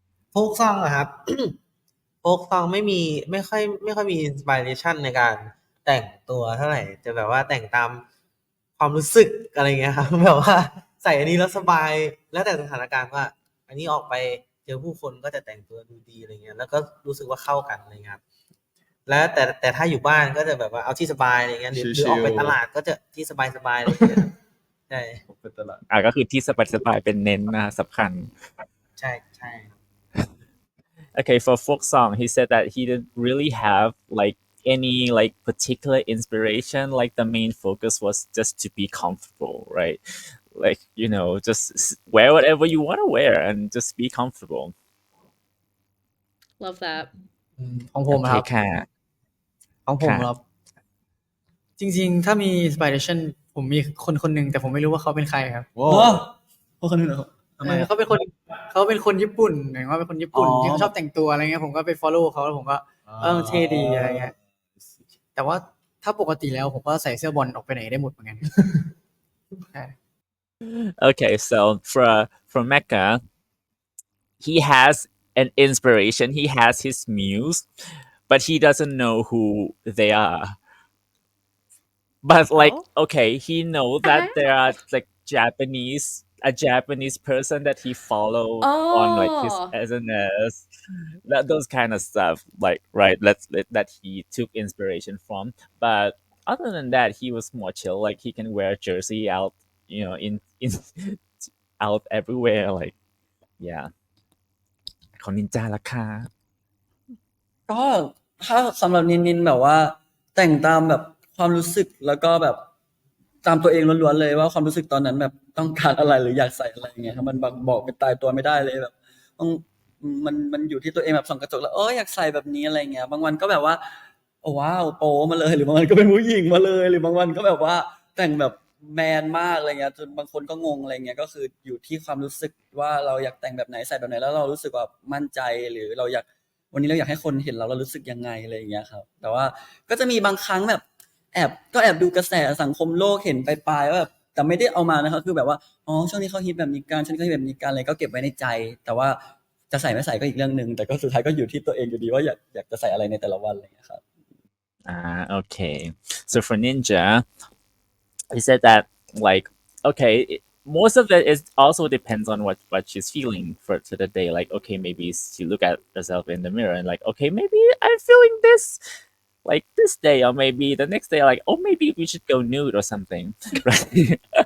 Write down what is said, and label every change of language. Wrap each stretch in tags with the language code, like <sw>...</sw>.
<th>โฟกซองอะครับ โฟกซองไม่ค่อยมีอินสปิเรชันในการแต่งตัวเท่าไหร่จะแบบว่าแต่งตามความรู้สึกอะไรเงี้ยครับ แบบว่าใส่อันนี้แล้วสบายแล้วแต่สถานการณ์ว่า อันนี้ออกไปเจอผู้คนก็จะแต่งตัวดูดีอะไรเงี้ยแล้วก็รู้สึกว่าเข้ากันอะไรเงี้ยครับแล้วแต่ถ้าอยู่บ้านก็จะแบบว่าเอาที่สบายอะไรเงี้ยหรือออกไปตลาดก็จะที่สบายอะไรเงี้ยใช่ ก็คือที่สบายเป็นเน้นนะสำคัญ ใช่</th> <en>Okay, for folk song, he said that he didn't really have like any like particular inspiration. Like the main focus was just to be comfortable, right? Like just wear whatever you want to wear and just be comfortable. Love that.</en> <th>ของผมครับ ค่ะ ของผมครับจริงๆถ้ามี inspiration ผมมีคนหนึ่งแต่ผมไม่รู้ว่าเขาเป็นใครครับ คนนึงเหรอ ทำไมอะ เขาเป็นคนญี่ปุ่นหมายความว่าเป็นคนญี่ปุ่นที่เขาชอบแต่งตัวอะไรเงี้ยผมก็ไป follow เขาแล้วผมก็มันเท่ดีอะไรเงี้ยแต่ว่าถ้าปกติแล้วผมก็ใส่เสื้อบอลออกไปไหนได้หมดเหมือนกัน ใช่</th> <en>Okay, so for Mecca, he has an inspiration. He has his muse, but he doesn't know who they are. But like, Oh. okay, he know that there are like a Japanese person that he followed on like his Oh, SNS, those kind of stuff. Like, right, that he took inspiration from. But other than that, he was more chill. Like, he can wear jersey out, in out everywhere. Like, yeah.</en> <th>ของนินจาราคา ก็ถ้าสำหรับนินแบบว่า แต่งตามแบบความรู้สึกแล้วก็แบบตามตัวเองล้วนๆเลยว่าความรู้สึกตอนนั้นแบบต้องการอะไรหรืออยากใส่อะไรอย่างเงี้ยครับมันบอกเป็นตายตัวไม่ได้เลยแบบต้องมันอยู่ที่ตัวเองแบบส่องกระจกแล้วอยากใส่แบบนี้อะไรเงี้ยบางวันก็แบบว่า โอ้ว้าวโป๊มาเลยหรือบางวันก็เป็นผู้หญิงมาเลยหรือบางวันก็แบบว่าแต่งแบบแมนมากอะไรเงี้ยจนบางคนก็งงอะไรเงี้ยก็คืออยู่ที่ความรู้สึกว่าเราอยากแต่งแบบไหนใส่แบบไหนแล้วเรารู้สึกว่ามั่นใจหรือเราอยากวันนี้เราอยากให้คนเห็นเรารู้สึกยังไงอะไรอย่างเงี้ยครับแต่ว่าก็จะมีบางครั้งแบบ แอบดูกระแสสังคมโลกเห็นปลายๆว่าแบบแต่ไม่ได้เอามานะครับคือแบบว่าช่วงนี้เขาฮิตแบบนี้กันช่วงนี้เขาฮิตแบบนี้กันอะไรก็เก็บไว้ในใจแต่ว่าจะใส่ไม่ใส่ก็อีกเรื่องนึงแต่ก็สุดท้ายก็อยู่ที่ตัวเองอยู่ดีว่าอยากจะใส่อะไรในแต่ละวันอะไรอย่างเงี้ยครับ</th> <en>Okay. So for Ninja, he said that like okay, most of it is also depends on what she's feeling for the day. Like okay, maybe she look at herself in the mirror and like okay, maybe I'm feeling this like this day, or maybe the next day like oh maybe we should go nude or something, right?</en>